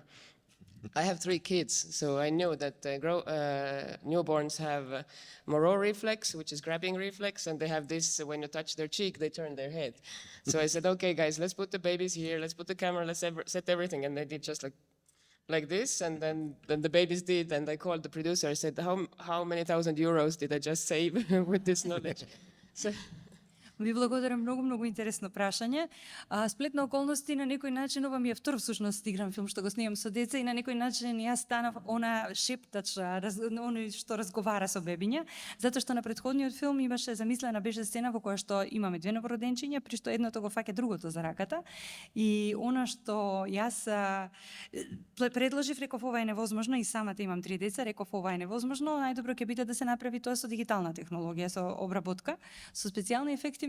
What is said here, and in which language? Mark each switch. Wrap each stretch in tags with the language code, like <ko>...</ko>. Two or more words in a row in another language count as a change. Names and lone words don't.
<en>I have 3 kids, so I know that newborns have Moreau reflex, which is grabbing reflex, and they have this, when you touch their cheek, they turn their head. So I said, okay, guys, let's put the babies here, let's put the camera, let's set everything, and they did just like this, and then the babies did, and I called the producer, I said, how many thousand euros did I just save with this knowledge? So,</en> <mk>Ви благодарам, многу интересно прашање. Сплет на околности на некој начин ова ми е втор всушност играм филм што го снимам со деца и на некој начин јас станав она шептач, оној што разговара со бебиња, затоа што на претходниот филм имаше замислена беше сцена во која што имаме 2 новороденчиња, при што едното го фаќа другото за раката и она што јас предложив, реков ова е невозможно и самата имам 3 деца, реков ова е невозможно, најдобро ќе биде да се направи тоа со дигитална технологија, со обработка, со специјални ефекти.</mk>